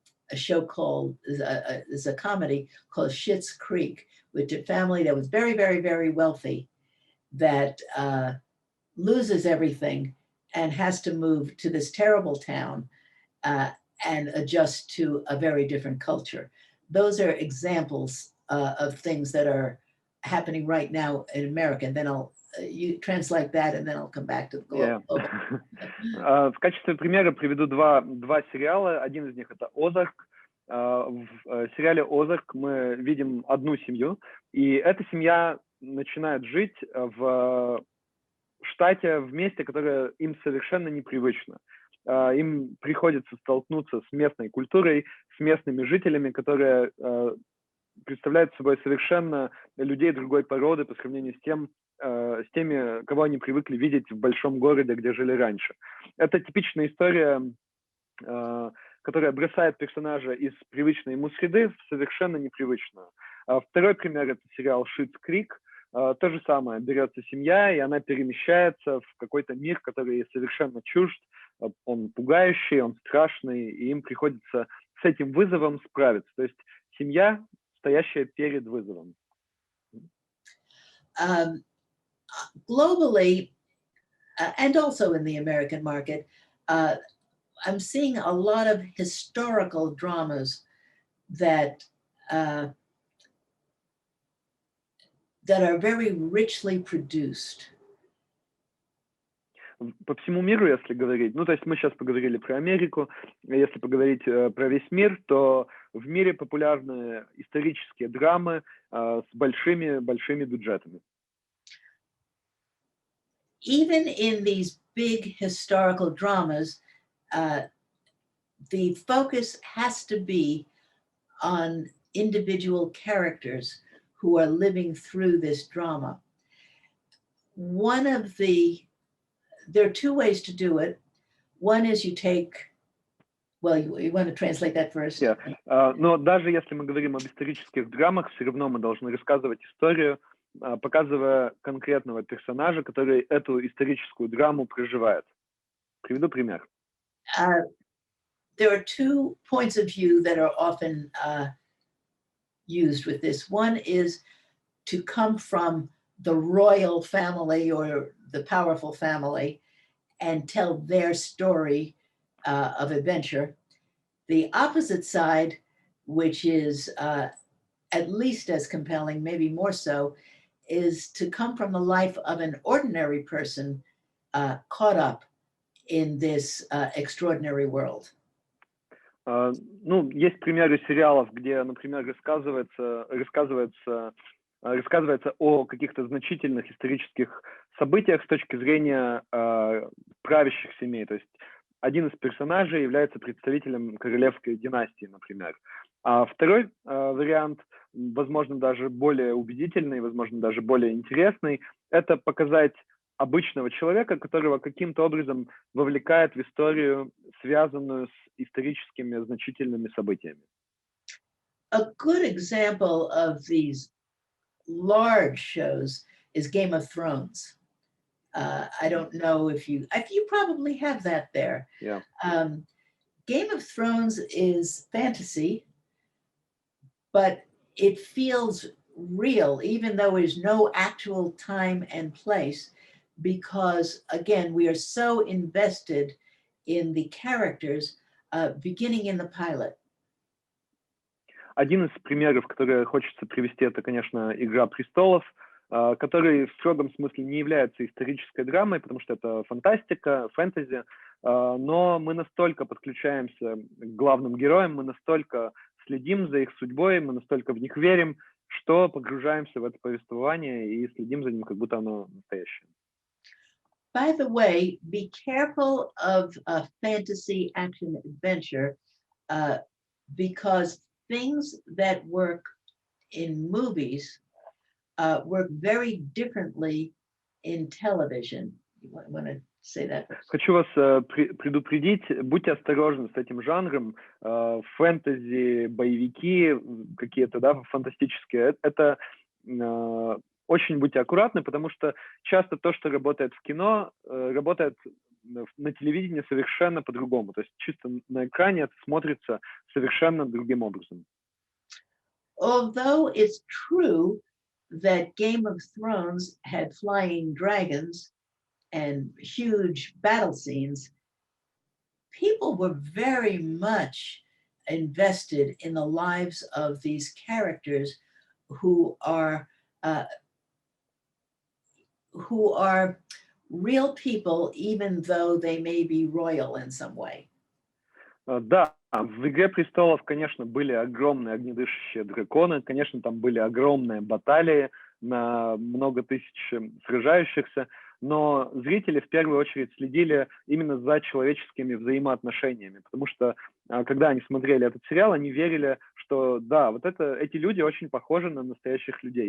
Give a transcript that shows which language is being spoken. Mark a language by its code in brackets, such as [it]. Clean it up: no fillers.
[en] a show called, is a comedy called Schitt's Creek, with a family that was very, very, very wealthy that loses everything and has to move to this terrible town and adjust to a very different culture. Those are examples of things that are happening right now in America. And then you translate that, and then I'll come back to the global. [ru] В качестве примера приведу два сериала. Один из них это «Озарк». В сериале «Озарк» мы видим одну семью, и эта семья начинает жить в штате, в месте, которое им совершенно непривычно. Им приходится столкнуться с местной культурой, с местными жителями, которые представляют собой совершенно людей другой породы по сравнению с теми, кого они привыкли видеть в большом городе, где жили раньше. Это типичная история, которая бросает персонажа из привычной ему среды в совершенно непривычную. Второй пример — это сериал «Шиттс Крик». То же самое, берется семья, и она перемещается в какой-то мир, который ей совершенно чужд, он пугающий, он страшный, и им приходится с этим вызовом справиться. То есть семья, стоящая перед вызовом. [en] Globally, and also in the American market, I'm seeing a lot of historical dramas that are very richly produced. [ru] По всему миру, если говорить, то есть мы сейчас поговорили про Америку, если поговорить про весь мир, то в мире популярны исторические драмы с большими бюджетами. [en] Even in these big historical dramas, the focus has to be on individual characters who are living through this drama. There are two ways to do it. One is you take, well, you want to translate that first? Yeah. [ru] Но даже если мы говорим об исторических драмах, все равно мы должны рассказывать историю, показывая конкретного персонажа, который эту историческую драму проживает. Приведу пример. [en] There are two points of view that are often used with this. One is to come from the royal family or the powerful family and tell their story of adventure. The opposite side, which is at least as compelling, maybe more so, is to come from the life of an ordinary person caught up in this extraordinary world. [ru] Есть примеры сериалов, где, например, рассказывается о каких-то значительных исторических событиях с точки зрения правящих семей. То есть один из персонажей является представителем королевской династии, например. А второй вариант, возможно, даже более убедительный, возможно, даже более интересный, это показать обычного человека, которого каким-то образом вовлекает в историю, связанную с историческими значительными событиями. [en] A good example of these large shows is Game of Thrones. I don't know if you probably have that there. Yeah. Game of Thrones is fantasy, but it feels real, even though there's no actual time and place, because again, we are so invested in the characters, beginning in the pilot. [ru] Один из примеров, который хочется привести, это, конечно, «Игра престолов», который в строгом смысле не является исторической драмой, потому что это фантастика, фэнтези, но мы настолько подключаемся к главным героям, мы настолько следим за их судьбой, мы настолько в них верим, что погружаемся в это повествование и следим за ним, как будто оно настоящее. [en] By the way, be careful of a fantasy action adventure because things that work in movies work very differently in television. You want to say that first? [ru] Хочу вас предупредить, будьте осторожны с этим жанром. Фэнтези, боевики, какие-то, да, фантастические. Это очень будьте аккуратны, потому что часто то, что работает в кино, работает на телевидении совершенно по-другому. То есть чисто на экране это смотрится совершенно другим образом. [en] Although it's true that Game of Thrones had flying dragons and huge battle scenes, people were very much invested in the lives of these characters who are real people, even though they may be royal in some way. [ru] Да, в «Игре престолов», конечно, были огромные огнедышащие драконы, конечно, там были огромные баталии на много тысяч сражающихся, но зрители в первую очередь следили именно за человеческими взаимоотношениями, потому что, когда они смотрели этот сериал, они верили, что да, вот эти люди очень похожи на настоящих людей.